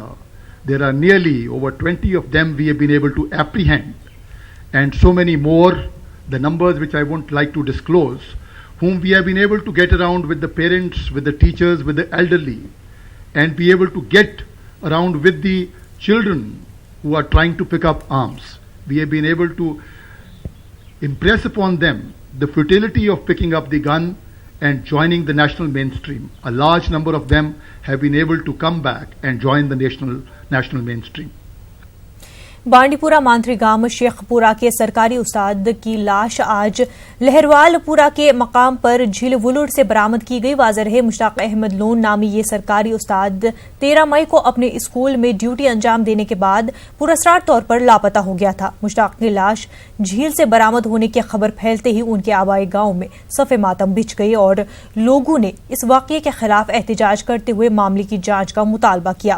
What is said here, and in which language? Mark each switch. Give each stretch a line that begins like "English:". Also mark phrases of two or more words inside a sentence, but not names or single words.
English: There are nearly over 20 of them we have been able to apprehend, and so many more, the numbers which I won't like to disclose, whom we have been able to get around with the parents, with the teachers, with the elderly, and be able to get around with the children who are trying to pick up arms. We have been able to impress upon them the futility of picking up the gun and joining the national mainstream. A large number of them have been able to come back and join the national mainstream.
Urdu: بانڈی پورہ مانتری گام شیخ پورہ کے سرکاری استاد کی لاش آج لہروال پورہ کے مقام پر جھیل ولڑ سے برآمد کی گئی۔ واضح رہے مشتاق احمد لون نامی یہ سرکاری استاد 13 مئی کو اپنے اسکول میں ڈیوٹی انجام دینے کے بعد پراسرار طور پر لاپتہ ہو گیا تھا۔ مشتاق کی لاش جھیل سے برآمد ہونے کی خبر پھیلتے ہی ان کے آبائی گاؤں میں صف ماتم بچھ گئی، اور لوگوں نے اس واقعے کے خلاف احتجاج کرتے ہوئے معاملے کی جانچ کا مطالبہ کیا۔